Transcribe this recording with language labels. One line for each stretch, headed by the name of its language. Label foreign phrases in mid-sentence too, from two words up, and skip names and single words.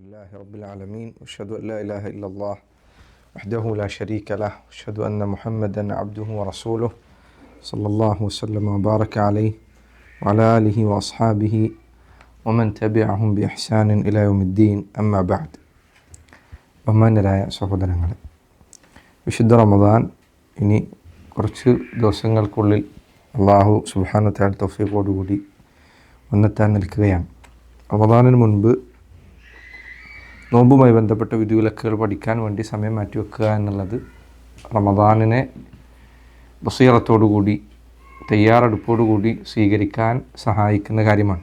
Arabic: لله رب العالمين وأشهد أن لا إله إلا الله وحده لا شريك له وأشهد أن محمدا عبده ورسوله صلى الله وسلم وبارك عليه وعلى آله وأصحابه ومن تبعهم بإحسان إلى يوم الدين أما بعد.
Malayalam: ബഹുമാന്യരായ സഹോദരങ്ങളെ, വിശുദ്ധ റമദാൻ ഇനി കുറച്ച് ദിവസങ്ങൾക്കുള്ളിൽ
Arabic: الله سبحانه وتعالى
Malayalam: തൗഫീഖോടുകൂടി വന്നെത്താൻ നിൽക്കുകയാണ്. റമദാനിന് മുൻപ് നോമ്പുമായി ബന്ധപ്പെട്ട വിധിവിലക്കുകൾ പഠിക്കാൻ വേണ്ടി സമയം മാറ്റിവെക്കുക എന്നുള്ളത് റമദാനിനെ ബസീറത്തോടുകൂടി തയ്യാറെടുപ്പോടുകൂടി സ്വീകരിക്കാൻ സഹായിക്കുന്ന കാര്യമാണ്.